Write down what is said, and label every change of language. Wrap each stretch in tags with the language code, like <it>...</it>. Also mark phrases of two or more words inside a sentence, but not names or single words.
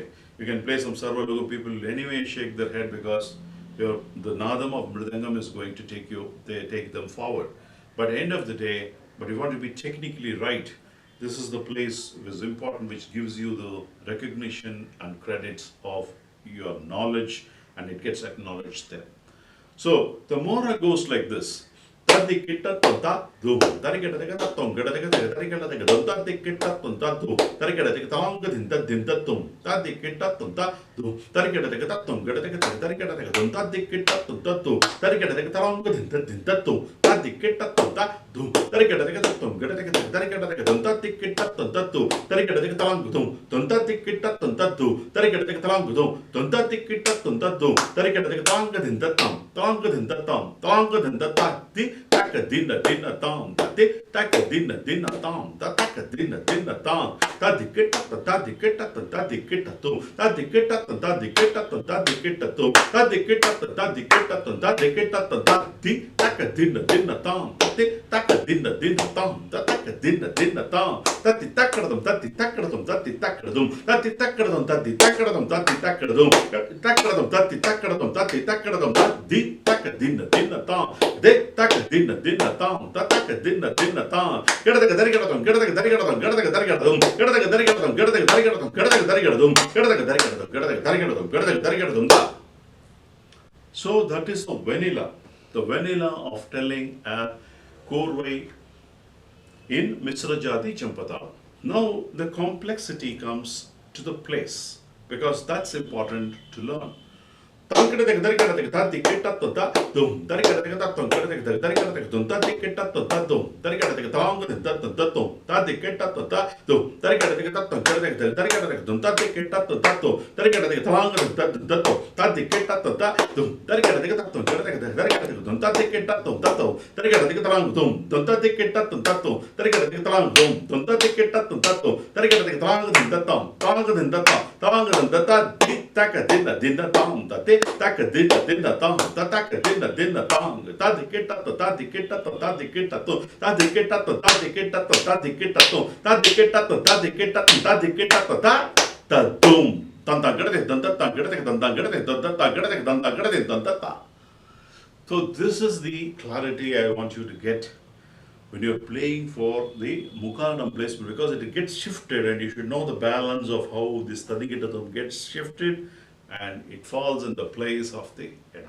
<en>You can play some Sarva people anyway shake their head because the Nadam of Mridangam is going to take them forward. But at the end of the day, but you want to be technically right, this is the place which is important, which gives you the recognition and credits of your knowledge, and it gets acknowledged there. So the Mora goes like this. Tadi kita tunta du, tari kita kita tung, kita tari kita kita tung, tadi kita tunta du, tari kita kita tong kita dinta tung, tadi kita tunta du, tari kita kita tung, kita tari kita kita tung, tadi kita tunta du, tari kita kita tong kita dinta tung, tadi kita tunta du, tari kita kita tung, kita tari kita kita tung, tadi kita tunta du, tari kita kita tong tung, tadi kita tunta du, tari kita kita tong tung, tadi kita tunta du, tari kita kita tong kita dinta tung, tong kita dinta tadi. Taka dinna tom, tati taka dinna tom, taka dinna tom, tadi kita tom, tadi kita tom, tadi kita tom, tadi kita tom, tadi kita tom, tadi kita tom, tadi kita tom, tadi kita tom, tadi taka dinna tom, tati taka dinna tom, taka dinna tom, tati taka tom, tati taka tom, tati taka tom, tati taka tom, tati taka tom, tati taka tom, taka tom, tati taka tom, tati taka tom, tadi taka dinna tom, de taka dinna tom, taka dinna tom, kita taka dari kita tom, kita taka dari kita tom, kita taka dari kita tom, kita taka dari kita tom, kita taka dari kita tom, kita taka dari kita tom, kita taka dari kita tom, kita taka dari kita tom, kita taka dari kita tom. So that is the vanilla of telling a Korwai in Misra Jati Champata. Now the complexity comes to the place because that's important to learn. Tadi kita tunta dum, tadi kita tung, tadi kita tunta kita tunta dum, tadi kita tong kita tunta dum, tadi kita tunta dum, tadi kita tung, tadi kita tunta kita tunta dum, tadi kita tong kita tunta dum, tadi kita tunta dum, tadi kita tung, tadi kita tunta kita tunta dum, tadi kita tong dum, tadi kita tunta dum, tadi kita tong dum, tadi kita tunta dum, tadi kita tong kita dum, tong kita tadi taka dinna tom, tadi taka dinna tom, taka dinna tom, tadi kita to, tadi kita to, tadi kita to, tadi kita to, tadi kita to, tadi kita to, tadi kita to, tadi kita to, tadi kita to, ta dum, tanta gade, tanta gade, tanta gade, tanta gade, tanta ta. So this is the clarity I want you to get when you're playing for the Mukhanam placement, because it gets shifted and you should know the balance of how this Tadigitatum gets shifted and it falls in the place of the Enam.</en>